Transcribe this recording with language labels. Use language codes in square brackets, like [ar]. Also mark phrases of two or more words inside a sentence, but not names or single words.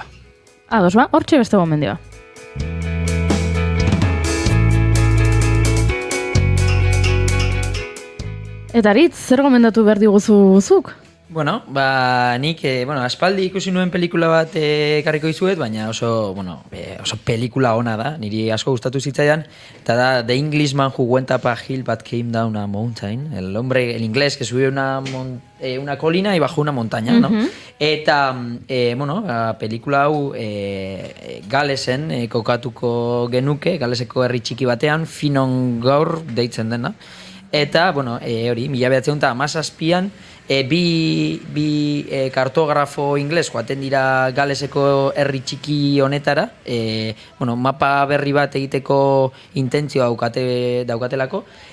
[eu] Ados hortxe beste gomendioa. Eta Aritz, zer gomendatu behar diguzuzuk? Bueno, nik, aspaldi ikusi nuen pelikula bat ekarriko dizuet, baina oso pelikula ona da, niri asko gustatu zitzaidan, eta da The Englishman Who Went Up a Hill But Came Down a Mountain, [es] el inglés que subió una colina y bajó una montaña, ¿no? [eu] Eta, pelikula hau Galesen kokatuko genuke, Galeseko herri txiki batean, Finongaur deitzen dena. Eta, hori, 1917an, bi kartografo ingles joaten dira Galeseko herri txiki honetara, mapa berri bat egiteko intentzioa daukatelako,